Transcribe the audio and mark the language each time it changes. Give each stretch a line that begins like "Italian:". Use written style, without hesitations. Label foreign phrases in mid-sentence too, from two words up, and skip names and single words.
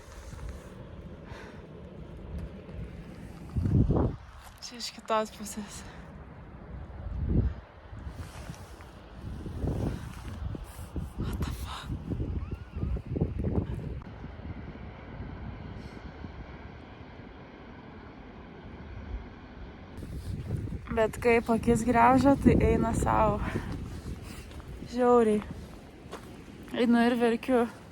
Lithuanian: Čia iš kitos pusės.
English: What the fuck?
Lithuanian: Bet kaip akis griaužia, tai eina savo. Žiauriai. Einu ir verkiu.